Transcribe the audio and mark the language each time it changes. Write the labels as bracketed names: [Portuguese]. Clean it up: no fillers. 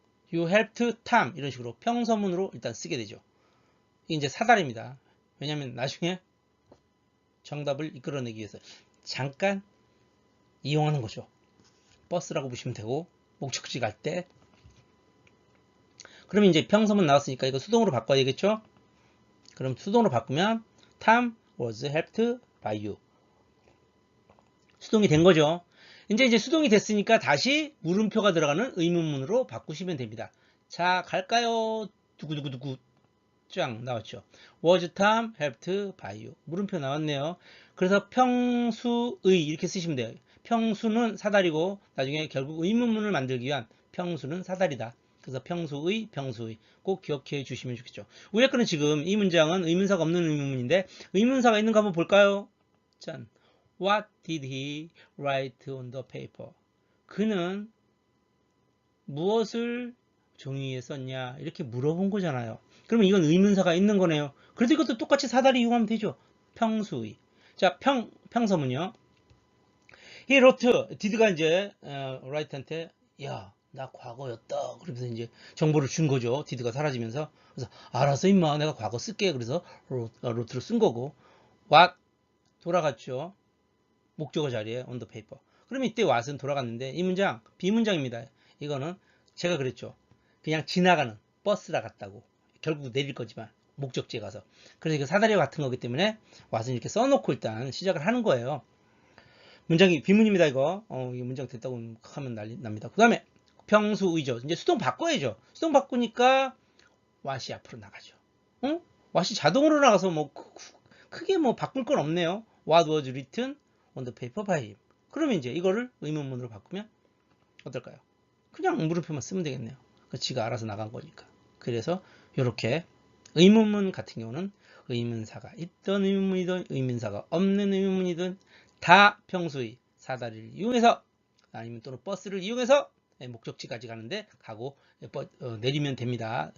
[English] You helped Tom [Korean] 이런 식으로 평서문으로 일단 쓰게 되죠. 이게 이제 사다리입니다. 왜냐하면 나중에 정답을 이끌어내기 위해서 잠깐 이용하는 거죠. 버스라고 보시면 되고 목적지 갈 때. 그러면 이제 평서문 나왔으니까 이거 수동으로 바꿔야 되겠죠? 그럼 수동으로 바꾸면 [English] Tom was helped by you. [Korean] 수동이 된 거죠. 이제 수동이 됐으니까 다시 물음표가 들어가는 의문문으로 바꾸시면 됩니다. 자, 갈까요? 두구두구두구 쫙 나왔죠. [English] Was Tom helped by you? [Korean] 물음표 나왔네요. 그래서 평수의 이렇게 쓰시면 돼요. 평수는 사다리고 나중에 결국 의문문을 만들기 위한 평수는 사다리다. 그래서 평수의 꼭 기억해 주시면 좋겠죠. 우리 거는 지금 이 문장은 의문사가 없는 의문문인데 의문사가 있는 거 한번 볼까요? 짠. [English] What did he write on the paper? [Korean] 그는 무엇을 종이 위에 썼냐? 이렇게 물어본 거잖아요. 그러면 이건 의문사가 있는 거네요. 그래도 이것도 똑같이 사다리 이용하면 되죠. 평수의. 자, 평서문요. [English] He wrote, [Korean] did가 이제 write한테 야, 나 과거였다. 그러면서 이제 정보를 준 거죠. did가 사라지면서. 그래서 알았어 임마, 내가 과거 쓸게. 그래서 wrote를 쓴 거고. what 돌아갔죠. 목적어 자리에 [English] on the paper. [Korean] 그러면 이때 what은 돌아갔는데 이 문장 비문장입니다. 이거는 제가 그랬죠. 그냥 지나가는 버스라 같다고. 결국 내릴 거지만 목적지에 가서. 그래서 이거 사다리와 같은 거기 때문에 what은 이렇게 써놓고 일단 시작을 하는 거예요. 문장이 비문입니다. 이거 이 문장 됐다고 하면 난리 납니다. 그 다음에 평수의죠. 이제 수동 바꿔야죠. 수동 바꾸니까 what이 앞으로 나가죠. 응? what이 자동으로 나가서 뭐 크게 뭐 바꿀 건 없네요. [English] What was written on the paper by him. [Korean] 그러면 이제 이거를 의문문으로 바꾸면 어떨까요? 그냥 물음표만 쓰면 되겠네요. 지가 알아서 나간 거니까. 그래서 이렇게 의문문 같은 경우는 의문사가 있던 의문문이든 의문사가 없는 의문문이든 다 평소의 사다리를 이용해서 아니면 또는 버스를 이용해서 목적지까지 가는데 가고 내리면 됩니다.